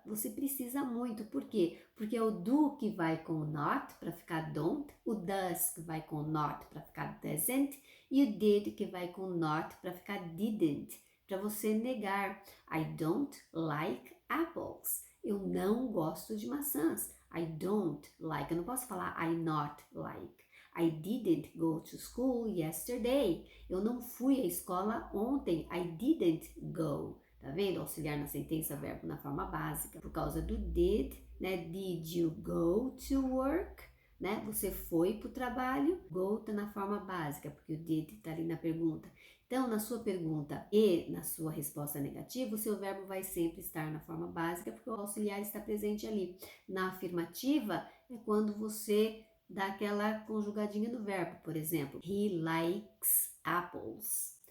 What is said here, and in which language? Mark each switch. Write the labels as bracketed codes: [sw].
[pt] Você precisa muito. Por quê? Porque é o do que vai com not para ficar don't, o does que vai com not para ficar doesn't e o did que vai com not para ficar didn't, para você negar. [en] I don't like apples. [pt] Eu não gosto de maçãs. [en] I don't like. [pt] Eu não posso falar [en] I not like. I didn't go to school yesterday. [pt] Eu não fui à escola ontem. [en] I didn't go. [pt] Tá vendo? Auxiliar na sentença, verbo na forma básica. Por causa do did, né? [en] Did you go to work? [pt] Né? Você foi para o trabalho? Go tá na forma básica, porque o did tá ali na pergunta. Então, na sua pergunta e na sua resposta negativa, o seu verbo vai sempre estar na forma básica, porque o auxiliar está presente ali. Na afirmativa, é quando você dá aquela conjugadinha do verbo. Por exemplo, [en] he likes apples.